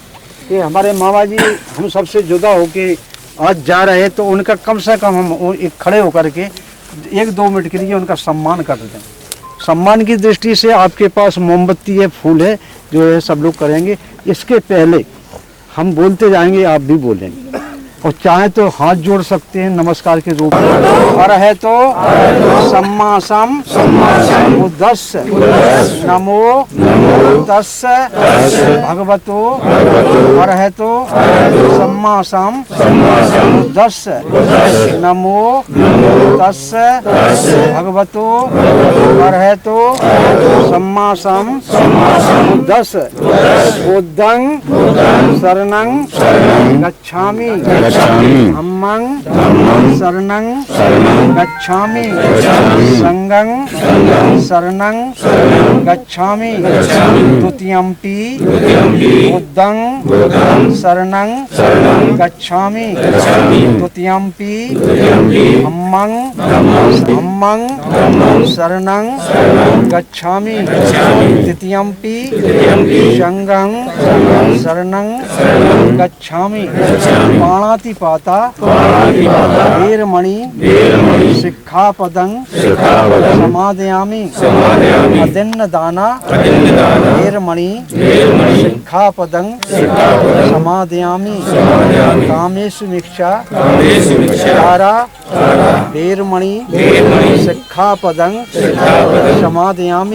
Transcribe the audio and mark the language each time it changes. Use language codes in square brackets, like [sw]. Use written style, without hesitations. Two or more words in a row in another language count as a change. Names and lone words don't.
[hi] ये हमारे मामा जी हम सबसे जुदा होके आज जा रहे हैं, तो उनका कम से कम हम एक खड़े होकर के 1-2 मिनट के लिए उनका सम्मान कर दें। सम्मान की दृष्टि से आपके पास मोमबत्ती है, फूल है, जो है सब लोग करेंगे। इसके पहले हम बोलते जाएंगे, आप भी बोलेंगे, और चाहे तो हाथ जोड़ सकते हैं नमस्कार के रूप में। और है तो [pi] सम्मा सम बुद्धस्स नमो तस्स भगवतो। [hi] और है तो [pi] सम्मा सम बुद्धस्स नमो तस्स भगवतो। [hi] और है तो [pi] सम्मा सम बुद्धस्स बुद्धं शरणं गच्छामि धम्मं शरणं गच्छामि संघं शरणं गच्छामि द्वितीयम्पि बुद्धं शरणं गच्छामि द्वितीयम्पि धम्मं शरणं गच्छामि तृतीयम्पि संघं शरणं गच्छामि। पाणातिपाता वीरमणि शिक्षापदं समादयामि। अदिन्नदाना वीरमणि शिक्षापदं समादयामि। कामेषु मिक्षा तारा वीरमणि शिक्षापदं समादयामि।